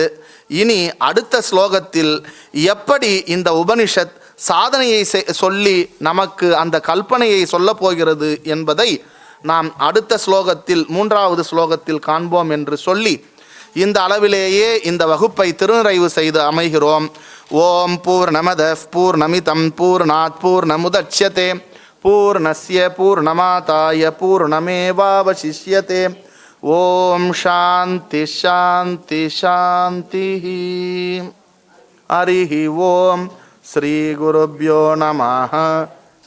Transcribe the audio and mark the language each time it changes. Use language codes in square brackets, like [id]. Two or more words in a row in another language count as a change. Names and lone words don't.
[ta] இனி அடுத்த ஸ்லோகத்தில் எப்படி இந்த உபனிஷத் சாதனையை சொல்லி நமக்கு அந்த கல்பனையை சொல்ல போகிறது என்பதை நாம் அடுத்த ஸ்லோகத்தில் 3வது ஸ்லோகத்தில் காண்போம் என்று சொல்லி இந்த அளவிலேயே இந்த வகுப்பை திருநிறைவு செய்து அமைகிறோம். [sa] ॐ पूर्णमदः पूर्णमिदं पूर्णात् पूर्णमुदच्यते पूर्णस्य पूर्णमादाय पूर्णमेवावशिष्यते. ॐ शान्तिः शान्तिः शान्तिः. हरिः ॐ श्री गुरुभ्यो नमः.